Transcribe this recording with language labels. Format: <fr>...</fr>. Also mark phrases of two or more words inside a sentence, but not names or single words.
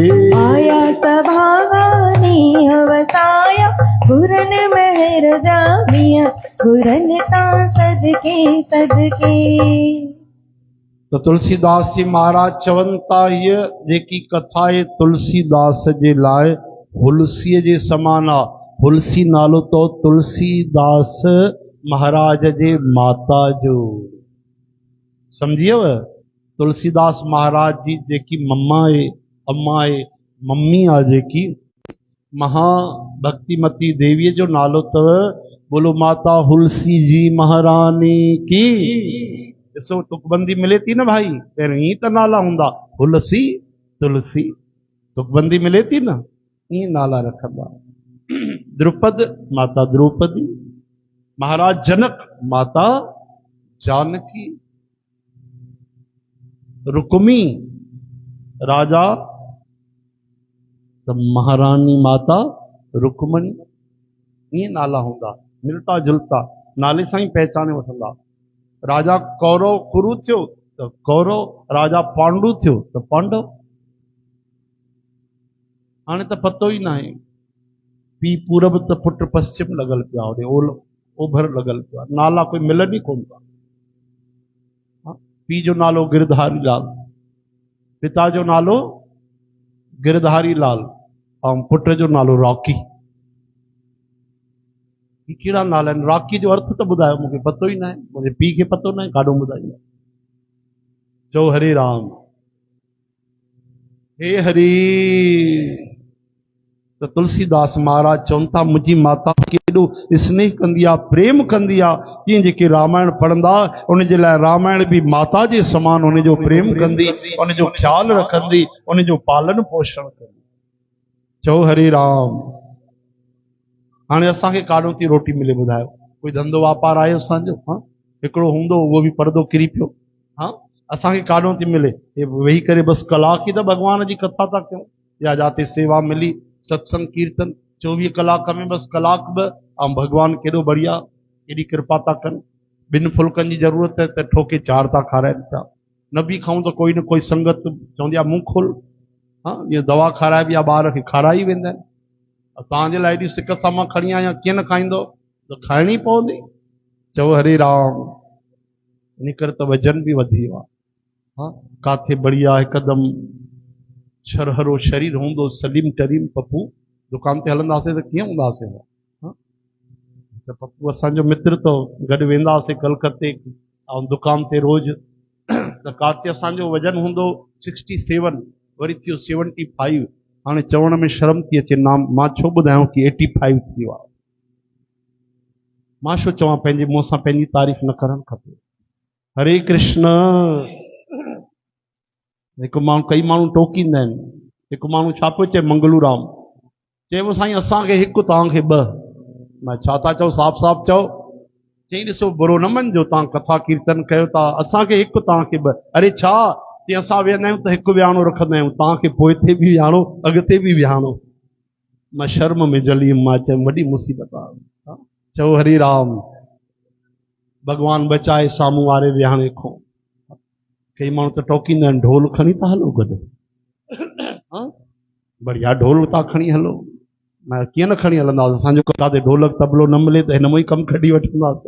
<sd>आया सभागा ॾींहं वसाया, गुरन महर जा मींहं, गुरन ता सदके सदके। तो तुलसीदास जी महाराज चवनि था, हीअ जेकी कथा आहे तुलसीदास जे लाइ हुलसीअ जे समान आहे। हुलसी नालो तो तुलसीदास महाराज जे माता जो, सम्झियव? तुलसीदास महाराज जी जेकी मम्मा आहे, अम्मा आहे, मम्मी आहे जेकी, महाभक्तिमती देवीअ जो नालो अथव,</sd> <hi>बोलो माता हुलसी जी महारानी की।</hi> <sd>ॾिसो तुकबंदी मिले थी न भाई, पहिरियों ईअं त नाला हूंदा, हुलसी तुलसी, तुकबंदी मिले थी न, ईअं नाला रखंदा। द्रुपद माता द्रौपदी, महाराज जनक माता जानकी, रुक्मी राजा त महारानी माता रुक्मणी, ईअं नाला हूंदा,</sd> <hi>मिलता जुलता,</hi> <sd>नाले सां ई पहचाने वठंदा। राजा कौरव कुरु थियो त कौरव, राजा पांडु थियो त पांडव, हाणे त पतो ई न आहे। पी पूरब त पुट पश्चिम लॻल पियो आहे, होॾे ओभर लॻल पियो आहे, नाला कोई मिलनि ई कोन था। पी जो नालो गिरधारी लाल, पिता जो नालो गिरधारी लाल ऐं पुट जो नालो रॉकी। ही कहिड़ा नाला आहिनि? रॉकी जो अर्थ त ॿुधायो, मूंखे पतो ई न आहे, मुंहिंजे पीउ खे पतो न आहे, काॾों ॿुधाईंदा। चओ हरे राम। हे हरी। त तुलसीदास महाराज चवनि था मुंहिंजी माता केॾो स्नेह कंदी आहे, प्रेम कंदी आहे, तीअं जेके रामायण पढ़ंदा उनजे लाइ रामायण बि माता जे समान उनजो प्रेम कंदी, उनजो ख्यालु रखंदी, उनजो पालन पोषण कंदी। चओ हरे राम। हाणे असांखे काॾों थी रोटी मिले ॿुधायो? कोई धंधो वापारु आहे असांजो? हाँ, हिकिड़ो हूंदो उहो बि पर्दो किरी पियो। हाँ, असांखे काॾों थी मिले? हे वेही करे बसि कलाक ई त भॻवान जी कथा था कयूं, या जाते सेवा मिली, सत्संग कीर्तन 24 कलाक में बसि कलाक ॿ, ऐं भॻवान केॾो बढ़िया, केॾी कृपा था कनि। 2 फुल्कनि जी ज़रूरत आहे त ठोके 4 था खाराइनि पिया। न बि खाऊं त कोई न कोई संगत चवंदी आहे मुंहुं खोल। हाँ, इहा दवा खाराइबी आहे, ॿार खे खाराई वेंदा आहिनि। तव्हांजे लाइ एॾी सिक सां मां खणी आहियां, कीअं न खाईंदो? त खाइणी पवंदी। चओ हरे राम। इन करे त वजन बि वधी वियो आहे। हाँ, काथे बढ़िया हिकदमि छरहरो शरीर हूंदो, सलीम टरीम पप्पू दुकान ते हलंदासीं त कीअं हूंदासीं? हाँ, त पप्पू असांजो मित्र, तो गॾु वेंदासीं कलकत्ते ऐं दुकान ते रोज़। त काथे असांजो वजन हूंदो 67, वरी थियो 75। हाणे चवण में शर्म थी अचे, नाम मां छो ॿुधायां कि 85 थी वियो आहे। मां छो चवां पंहिंजे मुंहं सां पंहिंजी तारीफ़ न करणु खपे। हरे कृष्ण। हिकु माण्हू, कई माण्हू टोकींदा आहिनि। हिकु माण्हू छा पियो चए, मंगलू राम चए साईं असांखे हिकु तव्हांखे ॿ। मां छा था चओ? साफ़ साफ़ चओ। चई ॾिसो बुरो न मञिजो, तव्हां कथा कीर्तन कयो था, असांखे हिकु तव्हांखे ॿ। अरे छा? ते असां वेहंदा आहियूं त हिकु विहाणो रखंदा आहियूं, तव्हांखे पोइते बि विहाणो, अॻिते बि विहाणो। मां शर्म में जली, मां चयो वॾी मुसीबत आहे। चओ हरे राम। भॻवान बचाए साम्हूं वारे विहाणे खां। कई माण्हू त टोकींदा आहिनि, ढोल खणी था हलो गॾु। हाँ, बढ़िया ढोल था खणी हलो। मैं कीअं न खणी हलंदासीं? असांजो किथे ढोलक तबलो न मिले त हिन में ई कमु कढी वठंदासीं।</sd>